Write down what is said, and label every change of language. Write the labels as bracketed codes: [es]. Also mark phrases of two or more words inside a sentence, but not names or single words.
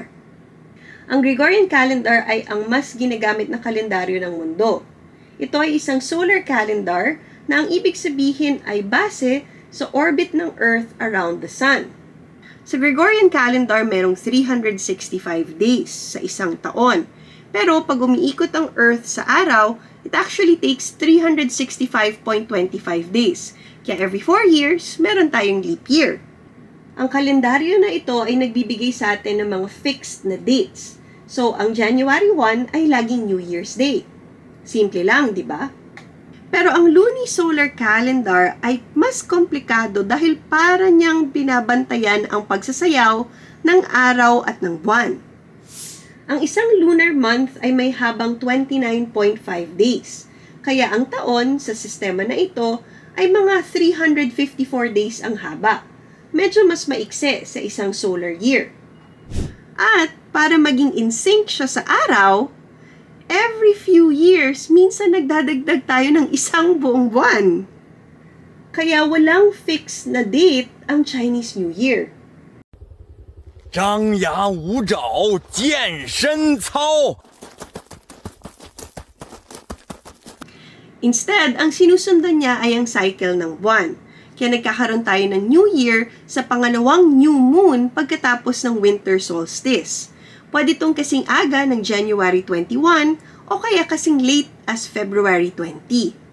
[tl] Ang Gregorian calendar ay ang mas ginagamit na kalendaryo ng mundo. Ito ay isang [en] solar calendar [tl] na ang ibig sabihin ay base sa orbit ng Earth [en] around the Sun. [tl] Sa Gregorian calendar, merong 365 days sa isang taon. Pero pag umiikot ang Earth sa araw, [en] it actually takes 365.25 days. [tl] Kaya [en] every 4 years, [tl] meron tayong [en] leap year. [tl] Ang kalendaryo na ito ay nagbibigay sa atin ng mga fixed na dates. So, ang January 1 ay laging New Year's Day. Simple lang, di ba? Pero ang [en] lunisolar calendar [tl] ay mas komplikado dahil para niyang binabantayan ang pagsasayaw ng araw at ng buwan. Ang isang [en] lunar month [tl] ay may habang 29.5 days. Kaya ang taon sa sistema na ito ay mga 354 days ang haba. Medyo mas maikse sa isang [en] solar year. [tl] At para maging [en] in sync [tl] siya sa araw, [en] every few years, [tl] minsan nagdadagdag tayo ng isang buong buwan. Kaya walang fixed na date ang Chinese New Year. 张牙舞爪，健身操。 Instead, ang sinusundan niya ay ang cycle ng buwan. Kaya nagkakaroon tayo ng New Year sa pangalawang [en] new moon [tl] pagkatapos ng [en] winter solstice. [tl] Pwede itong kasing aga ng January 21 o kaya kasing [en] late as [tl] February 20.